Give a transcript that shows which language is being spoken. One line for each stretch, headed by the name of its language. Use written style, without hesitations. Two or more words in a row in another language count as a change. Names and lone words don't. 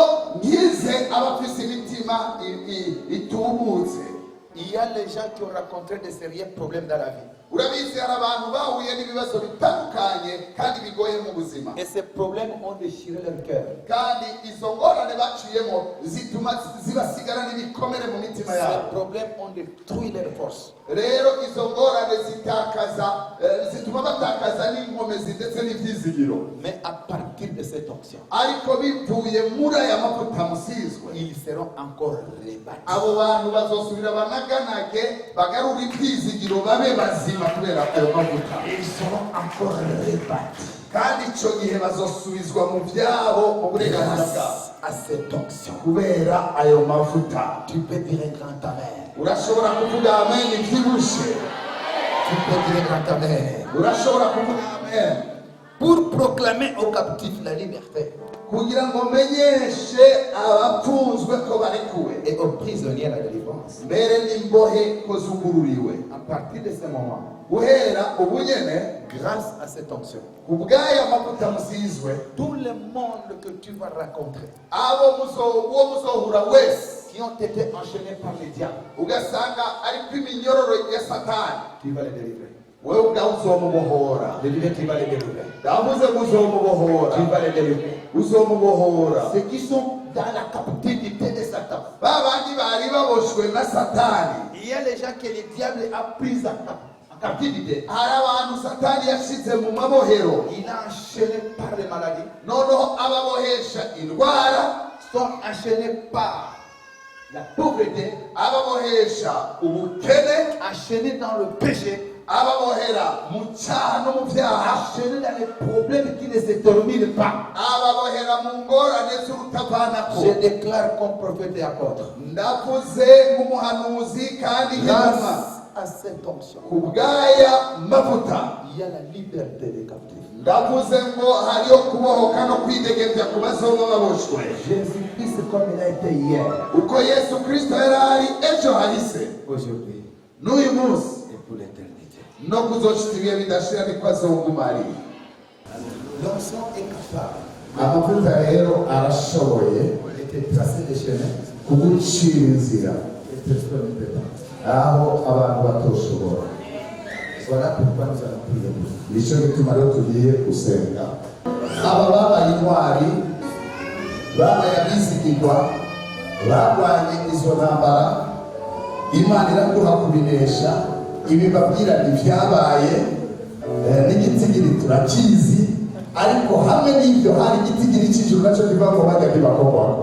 Rundi: kugira ngo nkize abafise imitima imitima itubutse.
French: Il y a les gens qui ont rencontré de sérieux problèmes dans la vie.
Rundi: Urabizi hari abantu bahuye n'ibibazo bitandukanye kandi bigoye mu buzima,
French: Et ces problèmes ont déchiré leur cœur.
Rundi: kandi izo ngorane baciyemo zituma zibasigara n'ibikomere mu mitima
French: Ces
Rundi: yabo.
French: problèmes ont détruit leur force.
Rundi: Rero izo ngorane zituma batakaza n'inkomezi ndetse n'ibyizigiro.
French: Mais à partir de cette onction,
Rundi: Ariko bivuye muri aya mavuta musizwe,
French: ils seront encore rebâtis.
Rundi: abo bantu bazosubira banaganage bagarura ibyizigiro babe bazima kubera ayo mavuta.
French: Ils seront encore rebâtis.
Rundi: Kandi icyo gihe bazosubizwa mu byabo mu burenganzira bwabo
French: Grâce à cette onction.
Rundi: kubera ayo mavuta.
French: Tu peux dire un grand amen.
Rundi: Urashobora kuvuga amen ibyibushe.
French: Tu peux dire un grand amen.
Rundi: Urashobora kuvuga amen
French: Pour proclamer aux captifs la liberté
Rundi: kugira ngo menyeshe abapfunzwe ko barekuwe
French: et aux prisonniers la délivrance.
Rundi: mbere n'imbohe ko zugururiwe.
French: À partir de ce moment,
Rundi: Guhera ubu nyene
French: grâce à cette onction,
Rundi: ku bw'aya mavuta musizwe,
French: tout le monde que tu vas rencontrer,
Rundi: uwo muzohura wese
French: qui ont été enchaînés par les diables,
Rundi: ugasanga ariko iminyororo ya Satani,
French: tu vas les délivrer.
Rundi: wewe ubwawe uzomubohora.
French: Je disais, tu vas les délivrer.
Rundi: Ndavuze ngo uzomubohora,
French: Tu vas les délivrer.
Rundi: uzomubohora.
French: Ceux qui sont dans la captivité de Satan.
Rundi: Ba bandi bari baboshwe na Satani,
French: Il y a les gens que le diable a pris en captivité.
Rundi: hari abantu Satani yashize mu mabohero,
French: Il a enchaîné par les maladies,
Rundi: noneho ababohesha indwara,
French: sont enchaînés par la pauvreté,
Rundi: ababohesha ubukene,
French: enchaînés dans le péché,
Rundi: ababohera mu cyaha no mu byaha,
French: enchaînés dans les problèmes qui ne se terminent pas.
Rundi: ababohera mu ngorane z'urutavanako.
French: Je déclare comme prophète et apôtre,
Rundi: Ndavuze nk'umuhanuzi kandi nk'intumwa,
French: grâce à cette onction,
Rundi: ku bw'aya mavuta
French: il y a la liberté des captifs.
Rundi: ndavuze ngo hariyo kubohoka no kwidegembya ku bazoba baboshwe,
French: Jésus-Christ comme il a été hier,
Rundi: uko Yesu Kristo yari ari ejo hahise
French: aujourd'hui
Rundi: n'uyu munsi
French: et pour l'éternité.
Rundi: no kuzoshita ibihe bidashira niko azoguma ari.
French: L'onction est capable
Rundi: Amavuta rero arashoboye
French: de te tracer des chemins
Rundi: kugucira inzira
French: et personne ne peut pas.
Rundi: aho abantu batoshobora.
French: Voilà pourquoi nous allons prier.
Rundi: Nicyo gituma rero tugiye gusenga. Aba babaye intwari, babaye abizigirwa, barwanye izo ntambara, Imana iraduha kubinesha. Ibi babwira ntibyabaye, n'igitigiri turakizi, ariko hamwe n'ibyo hari igitigiri cy'ijuru nacyo kiva ngo bajya kibakorwako.